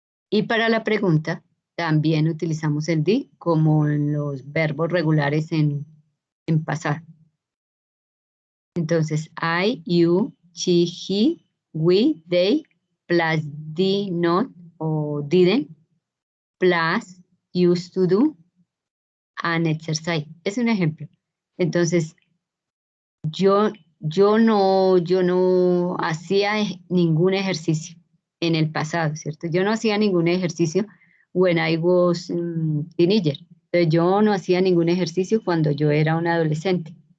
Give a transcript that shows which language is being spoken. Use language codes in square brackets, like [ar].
[es] Y para la pregunta, también utilizamos el did como en los verbos regulares en pasado. [en] Entonces, I, you, she, he, we, they, plus did not o didn't, plus used to do, and exercise. [es] Es un ejemplo. Entonces, yo no hacía ningún ejercicio en el pasado, ¿cierto? Yo no hacía ningún ejercicio when I was teenager. Entonces, yo no hacía ningún ejercicio cuando yo era un adolescente.